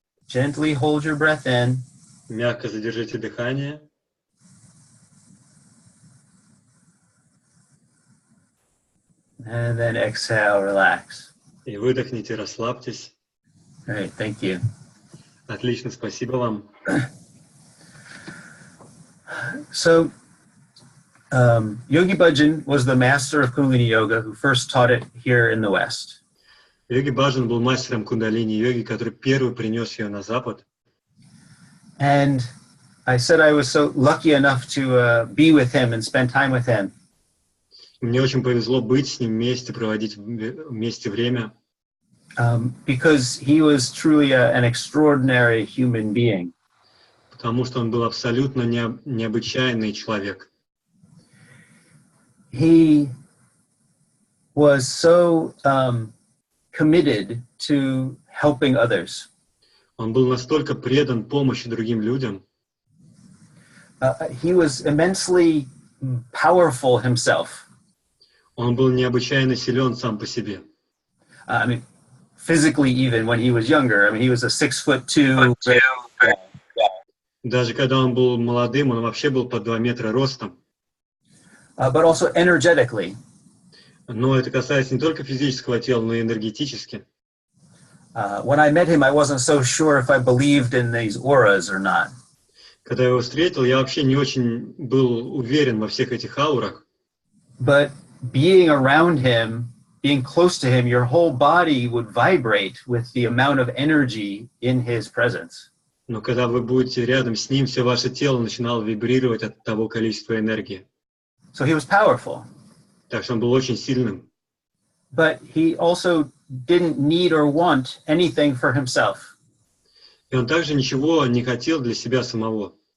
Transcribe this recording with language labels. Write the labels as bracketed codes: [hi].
[en] Gently hold your breath in. [ru] мягко задержите дыхание. [en] And then exhale, relax. [ru] И выдохните, расслабьтесь. [en] Great, thank you. [ru] Отлично, спасибо вам. [en] So, Yogi Bhajan was the master of Kundalini Yoga who first taught it here in the West. [ru] Йоги Баджан был мастером кундалини-йоги, который первый принес ее на Запад. [en] And I said I was so lucky enough to be with him and spend time with him. [ru] Мне очень повезло быть с ним вместе, проводить вместе время, [en] Because he was truly an extraordinary human being. [ru] потому что он был абсолютно необычайный человек. [en] He was so committed to helping others. [ru] Он был настолько предан помощи другим людям. [en] He was immensely powerful himself. [ru] Он был необычайно силен сам по себе. [en] I mean, physically, even when he was younger, I mean, he was a 6'2". [ru] Даже когда он был молодым, он вообще был по 2 метра ростом. [en] But also energetically. [ru] Но это касается не только физического тела, но и энергетически. [en] When I met him, I wasn't so sure if I believed in these auras or not. [ru] Когда я его встретил, я вообще не очень был уверен во всех этих аурах. [en] But being around him, being close to him, your whole body would vibrate with the amount of energy in his presence. [ru] Но когда вы будете рядом с ним, все ваше тело начинало вибрировать от того количества энергии. [en] So he was powerful. [ru] Так что он был очень сильным. [en] but he also didn't need or want anything for himself. [ru] И он также ничего не хотел для себя самого.